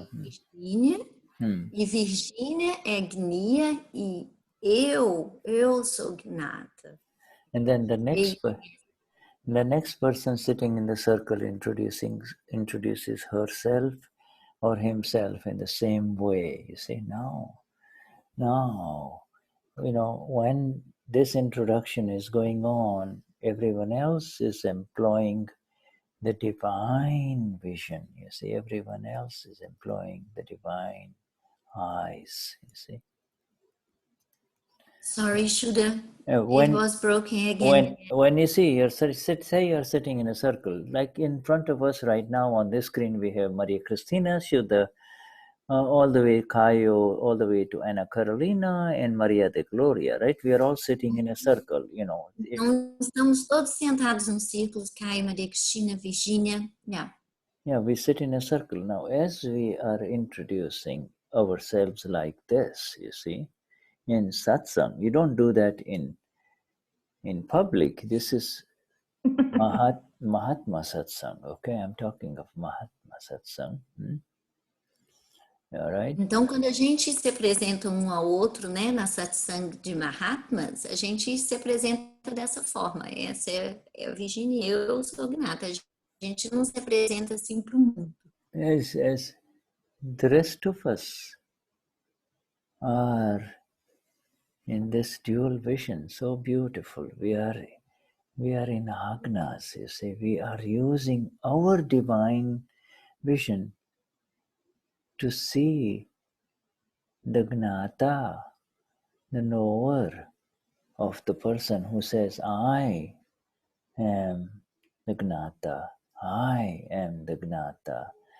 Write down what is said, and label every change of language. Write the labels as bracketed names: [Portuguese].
[Portuguese] a Virgínia, e Virgínia é gneya, e eu sou Gnata. [English] And then the next, E- the next person sitting in the circle introduces herself or himself in the same way. You see, now, when this introduction is going on, everyone else is employing the divine vision. You see, everyone else is employing the divine eyes. You see. Sorry, Shuddha, When it was broken again. when you see say you're sitting in a circle, like in front of us right now on this screen, we have Maria Cristina, Shuddha, all the way Caio, all the way to Ana Carolina and Maria de Gloria, right? We are all sitting in a circle, [Portuguese] Então, estamos todos sentados num círculo, Caio, Maria Cristina, Virgínia. [English] Yeah. Yeah, we sit in a circle. Now, as we are introducing ourselves like this, you see, in satsang, you don't do that in public. This is Mahatma Satsang, okay? I'm talking of Mahatma Satsang. All right? [Portuguese] Então, quando a gente se apresenta um ao outro, né, na satsang de Mahatmas, a gente se apresenta dessa forma. Essa é a Virginia, eu sou Gnata. A gente não se apresenta assim para o mundo. [English] As the rest of us are in this dual vision, so beautiful. We are in agnas, you see. We are using our divine vision to see the gnata, the knower of the person who says, I am the gnata, I am the gnata.